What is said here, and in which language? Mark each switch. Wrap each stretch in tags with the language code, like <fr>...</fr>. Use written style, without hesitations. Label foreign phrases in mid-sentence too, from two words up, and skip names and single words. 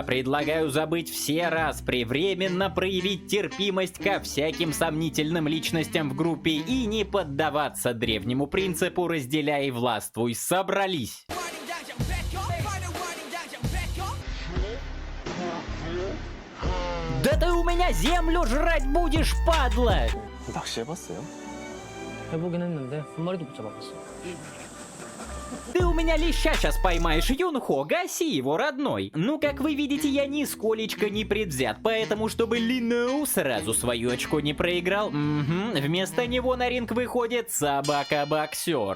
<ru>Предлагаю забыть все распри, временно проявить терпимость ко всяким сомнительным личностям в группе и не поддаваться древнему принципу «разделяй и властвуй». Собрались! Да ты у меня землю жрать будешь, падла!</ru> <ko>낚시해봤어요? 해보긴 했는데 한 마리도 못 잡아봤어.</ko> <ru>Ты у меня леща сейчас поймаешь, Юнхо, гаси его, родной. Как вы видите, я нисколечко не предвзят, поэтому, чтобы Линоу сразу свое очко не проиграл, вместо него на ринг выходит собака-боксер.</ru>